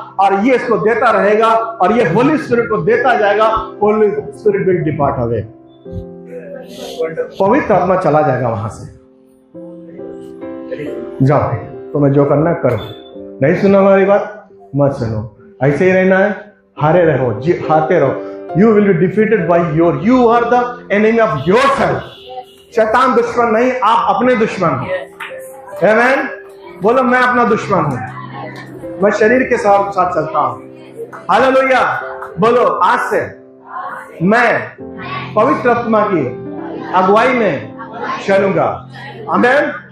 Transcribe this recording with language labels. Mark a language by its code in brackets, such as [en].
[hi] और ये इसको देता रहेगा और ये होली स्पिरिट को देता जाएगा, [en] holy spirit will depart away, [hi] पवित्र आत्मा चला जाएगा वहां से। जाओ, तुम्हें जो करना करो, नहीं सुना हमारी बात मत सुनो, ऐसे ही रहना है, हारे रहो, हारते रहो। [en] You will be defeated by you are the enemy of yourself. [hi] शैतान दुश्मन नहीं, आप अपने दुश्मन हो। [en] Amen? [hi] बोलो मैं अपना दुश्मन हूं, मैं शरीर के साथ चलता हूं। हालेलुया। बोलो आज से मैं पवित्र आत्मा की अगुवाई में चलूंगा। आमीन।